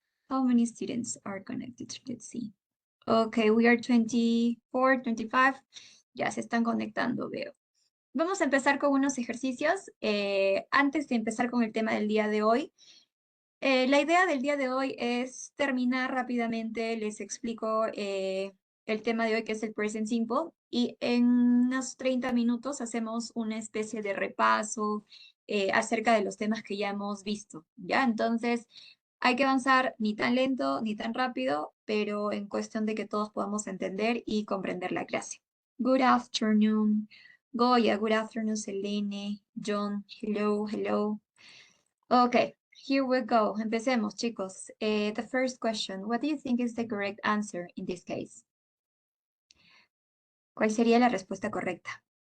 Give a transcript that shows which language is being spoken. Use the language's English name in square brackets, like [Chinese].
[English] How many students are connected? Let's see. Okay, we are 24, 25. [Spanish] Ya se están conectando, veo. Vamos a empezar con unos ejercicios. Antes de empezar con el tema del día de hoy, la idea del día de hoy es terminar rápidamente. Les explico el tema de hoy, que es el present simple, y en unos 30 minutos hacemos una especie de repaso acerca de los temas que ya hemos visto, ¿ya? Entonces, hay que avanzar ni tan lento ni tan rápido, pero en cuestión de que todos podamos entender y comprender la clase. [English] Good afternoon, Goya. Good afternoon, Selene. John, hello, hello. Okay, here we go. [Spanish] Empecemos, chicos. [English] The first question, what do you think is the correct answer in this case? [Spanish] ¿Cuál sería la respuesta correcta?